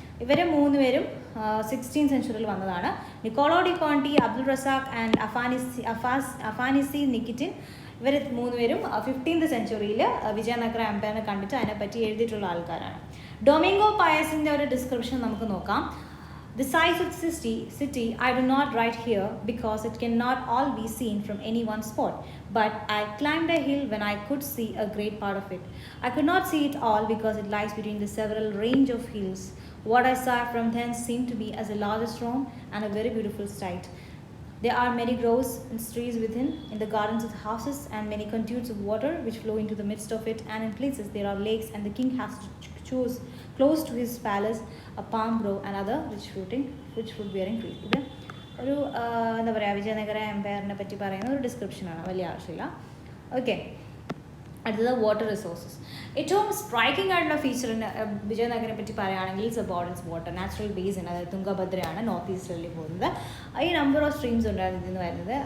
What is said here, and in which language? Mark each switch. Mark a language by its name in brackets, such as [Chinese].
[Malayalam] ഇവർ 3 പേരും 16th സെഞ്ച്വറിയിൽ വന്നതാണ്. Niccolo D Conti, Abdul Razak and അഫാനിസി നിക്കിറ്റിൻ. ഇവർ 3 പേരും 15th സെഞ്ച്വറിയിൽ വിജയനഗര എംപയറിനെ കണ്ടിട്ട് അതിനെപ്പറ്റി എഴുതിയിട്ടുള്ള ആൾക്കാരാണ്. ഡൊമിംഗോ പയസിൻ്റെ ഒരു ഡിസ്ക്രിപ്ഷൻ നമുക്ക് നോക്കാം. [English] The size of the city I do not write here because it cannot all be seen from any one spot. But I climbed a hill when I could see a great part of it. I could not see it all because it lies between the several range of hills. What I saw from thence seemed to be as a largest Rome and a very beautiful sight. There are many groves and trees within, in the gardens of the houses, and many conduits of water which flow into the midst of it, and in places there are lakes, and the king has to choose close to his palace a palm grove and other rich fruit bearing trees. [Malayalam] ഇത് ഒരു എന്താ പറയുക, വിജയനഗര എംപയറിനെ പറ്റി പറയുന്ന ഒരു ഡിസ്ക്രിപ്ഷനാണ്, വലിയ ആവശ്യമില്ല. Okay, അടുത്തത് വാട്ടർ റിസോഴ്സസ്. ഏറ്റവും സ്ട്രൈക്കിംഗ് ആയിട്ടുള്ള ഫീച്ചറിന് വിജയനഗരനെ പറ്റി പറയുകയാണെങ്കിൽ [English] It's about it's water. [Malayalam] Natural basin, അതായത് തുംഗഭദ്രയാണ് നോർത്ത് ഈസ്റ്റിൽ പോകുന്നത്. ഈ നമ്പർ ഓഫ് സ്ട്രീംസ് ഉണ്ടായിരുന്നു ഇതിൽ നിന്ന് വരുന്നത്.